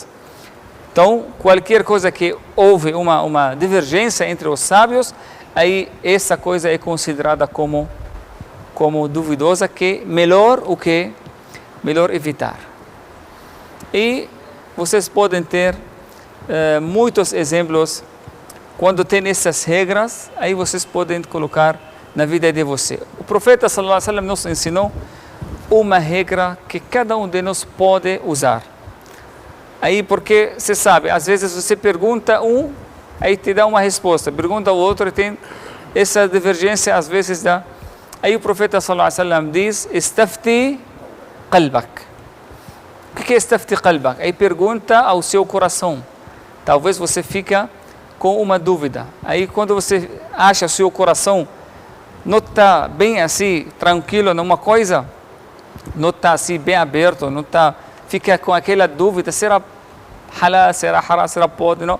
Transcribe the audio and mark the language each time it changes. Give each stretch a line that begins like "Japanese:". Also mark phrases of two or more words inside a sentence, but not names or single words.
Portuguese: Então, qualquer coisa que houve uma divergência entre os sábios, aí essa coisa é considerada como duvidosa, que melhor o que? Melhor evitar. E vocês podem ter muitos exemplos. Quando tem essas regras, aí vocês podem colocar na vida de você. O profeta
Arabic: صلى الله عليه وسلم
Portuguese: nos ensinou uma regra que cada um de nós pode usar. Aí, porque você sabe, às vezes você pergunta aí te dá uma resposta, pergunta ao outro e tem essa divergência, às vezes dá. Aí o profeta
Arabic: صلى الله عليه وسلم
Portuguese: diz:
Arabic: "استفت قلبك".
Portuguese: O que é
Arabic: استفت قلبك?
Portuguese: Aí pergunta ao seu coração. Talvez você fica com uma dúvida. Aí quando você acha o seu coração não está bem assim, tranquilo numa coisa, não está assim bem aberto, não está, fica com aquela dúvida, será halal, será haram, será pode, não?